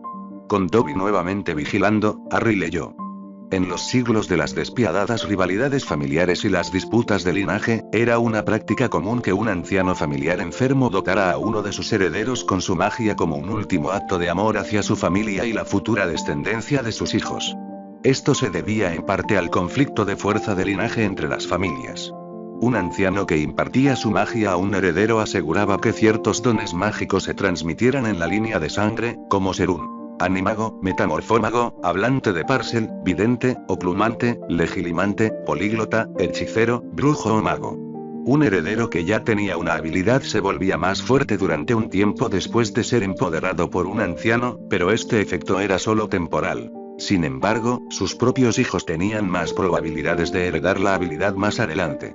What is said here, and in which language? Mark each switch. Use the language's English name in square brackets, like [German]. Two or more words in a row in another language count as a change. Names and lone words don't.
[Spanish] Con Dobby nuevamente vigilando, Harry leyó. En los siglos de las despiadadas rivalidades familiares y las disputas de linaje, era una práctica común que un anciano familiar enfermo dotara a uno de sus herederos con su magia como un último acto de amor hacia su familia y la futura descendencia de sus hijos. Esto se debía en parte al conflicto de fuerza de linaje entre las familias. Un anciano que impartía su magia a un heredero aseguraba que ciertos dones mágicos se transmitieran en la línea de sangre, como ser un animago, metamorfómago, hablante de parcel, vidente, oclumante, legilimante, políglota, hechicero, brujo o mago. Un heredero que ya tenía una habilidad se volvía más fuerte durante un tiempo después de ser empoderado por un anciano, pero este efecto era solo temporal. Sin embargo, sus propios hijos tenían más probabilidades de heredar la habilidad más adelante.